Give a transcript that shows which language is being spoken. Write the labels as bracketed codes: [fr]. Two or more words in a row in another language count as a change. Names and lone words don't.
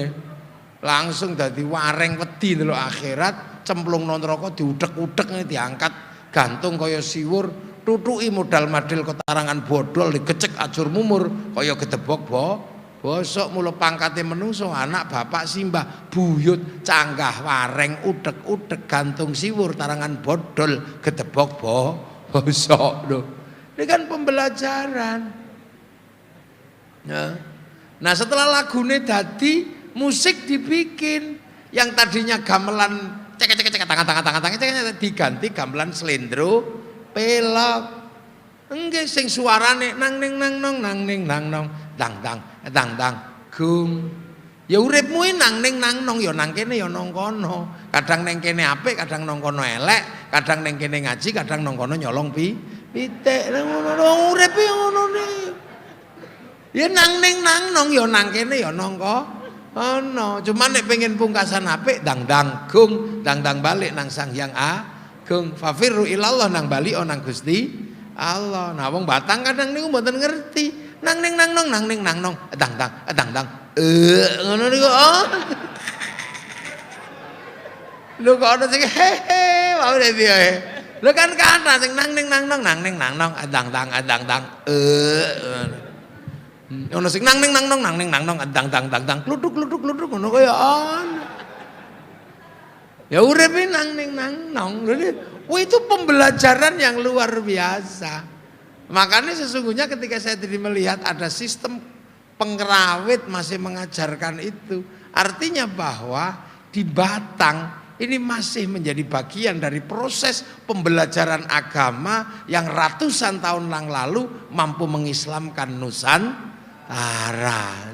[jv] Langsung dadi wareng wedi ndelok akhirat, cemplung nang neraka diudek-udek diangkat gantung kaya siwur, tutuki modal madil ketarangan bodol digecek ajur mumur kaya gedebok bosok. Mula pangkate menungso anak bapak simbah buyut canggah wareng udek-udek gantung siwur tarangan bodol gedebok bosok lho. [id] Ini kan pembelajaran. Ya. Nah setelah [jv] lagune dadi [id] musik dibikin, yang tadinya gamelan cek tangan diganti gamelan slendro pelok. [jv] Enggak sing suarane nang ning nang nong nang ning nang nong dang gung. Ya uripmu nang ning nang nong ya nang kene ya nang kono. Kadang ning kene apik, kadang nang kono elek, kadang ning kene ngaji, kadang nang kono nyolong pitik. Ngono urip ngono nih. Ya nang ning nang nong ya nang kene ya nang no, cuman nek pengen pungkasan apik dang gung, dang balik nang Sang Hyang Agung. [ar] Fafirru ilallah [jv] nang bali nang Gusti Allah. Nah wong Batang kadang niku mboten ngerti. Nang ning nang nong, nang ning nang nong, dang ngono niku. Lho kok ana sing hehe, wae piye. Lho kan kata sing nang ning nang nong, nang ning nang nong, dang ono sing nang ning nang nong dang kluduk ngono kaya ana. Ya urip nang ning nang nong. [id] Wah itu pembelajaran yang luar biasa. Makanya sesungguhnya ketika saya tadi melihat ada sistem pengrawit masih mengajarkan itu, artinya bahwa di Batang ini masih menjadi bagian dari proses pembelajaran agama yang ratusan tahun yang lalu mampu mengislamkan Nusantara.